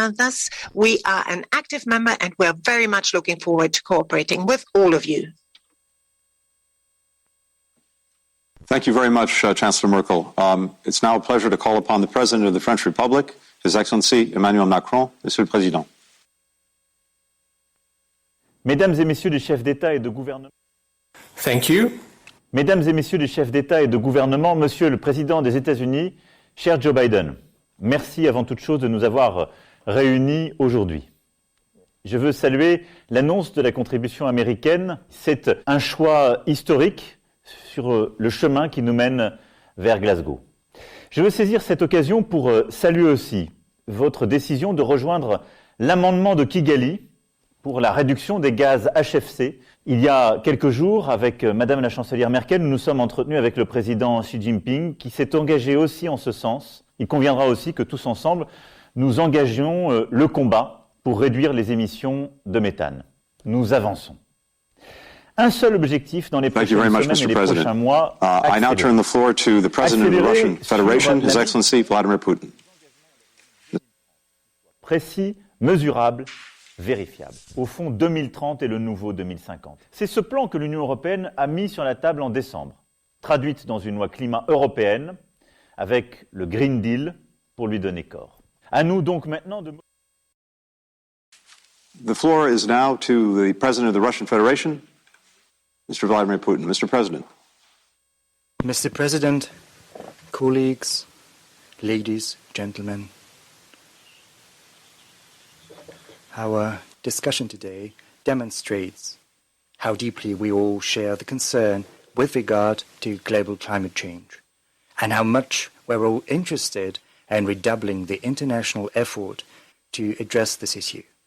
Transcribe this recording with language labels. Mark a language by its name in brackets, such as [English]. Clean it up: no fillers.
[English] Thus, we are an active member, and we're very much looking forward to cooperating with all of you. Thank you very much, Chancellor Merkel. It's now a pleasure to call upon the President of the French Republic, His Excellency Emmanuel Macron. [French] Monsieur le Président. Mesdames et messieurs les chefs d'État et de gouvernement. [English] Thank you. [French] Mesdames et messieurs les chefs d'État et de gouvernement, Monsieur le Président des États-Unis, cher Joe Biden, merci avant toute chose de nous avoir réunis aujourd'hui. Je veux saluer l'annonce de la contribution américaine. C'est un choix historique sur le chemin qui nous mène vers Glasgow. Je veux saisir cette occasion pour saluer aussi votre décision de rejoindre l'amendement de Kigali pour la réduction des gaz HFC. Il y a quelques jours, avec Madame la chancelière Merkel, nous nous sommes entretenus avec le président Xi Jinping qui s'est engagé aussi en ce sens. Il conviendra aussi que tous ensemble, nous engagions le combat pour réduire les émissions de méthane. Nous avançons. Un seul objectif dans les prochaines semaines et les prochains mois. [English] I now turn the floor to the President of the Russian Federation, His Excellency Vladimir Putin. [French] Précis, mesurable, vérifiable. Au fond, 2030 est le nouveau 2050. C'est ce plan que l'Union européenne a mis sur la table en décembre, traduite dans une loi climat européenne, avec le Green Deal pour lui donner corps. À nous donc maintenant de... [English] The floor is now to the President of the Russian Federation, Mr. Vladimir Putin. Mr. President. Mr. President, colleagues, ladies, gentlemen, our discussion today demonstrates how deeply we all share the concern with regard to global climate change and how much we're all interested in redoubling the international effort to address this issue.